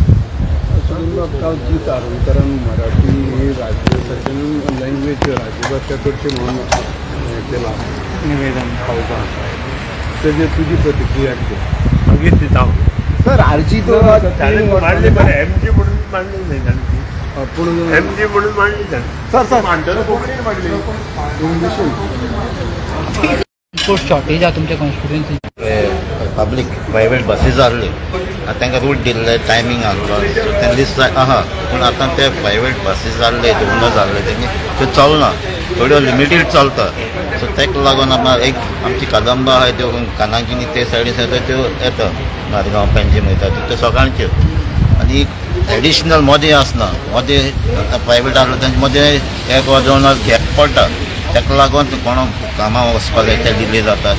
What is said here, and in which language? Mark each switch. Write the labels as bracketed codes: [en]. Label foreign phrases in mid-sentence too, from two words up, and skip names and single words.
[mr] कारण मराठी ही राज्य [en] second language [mr] राज्यभाषाकडची म्हणून केला निवेदन त्याची तुझी प्रतिक्रिया किती [kok] बेगीन दिता हांव. सर आरजी तो मांडली बरें एमजी म्हणून मांडली न्हय तांची एमजी म्हणून मांडली तांणी. सर मांडटना कोंकणीन मांडली [en] transport shortage [kok] आहा तुमच्या कॉन्स्टिट्युएन्सीन. [en] public private buses [kok] आहले तांकां रूट दिल्ले टायमींग आहलो तें लिस्ट आहा पूण आतां ते [en] private buses [kok] जाल्ले दोन जाल्ले तेंगे त्यो चलना थोड्यो लिमिटेड चलता सो तेका लागून एक आमची कदंबा आहाय त्यो कानागिनी ते सायडीन त्यो येता मारगांव पेंजीम वयता त्यो सकाळच्यो आनी एडिशनल मदें आसना मदें प्रायवेट आहलो तेंचे मदें एक वा 2 वर गॅप पडटा तेका लागून कोणा कामां वचपाक जाय ते डिले जाता.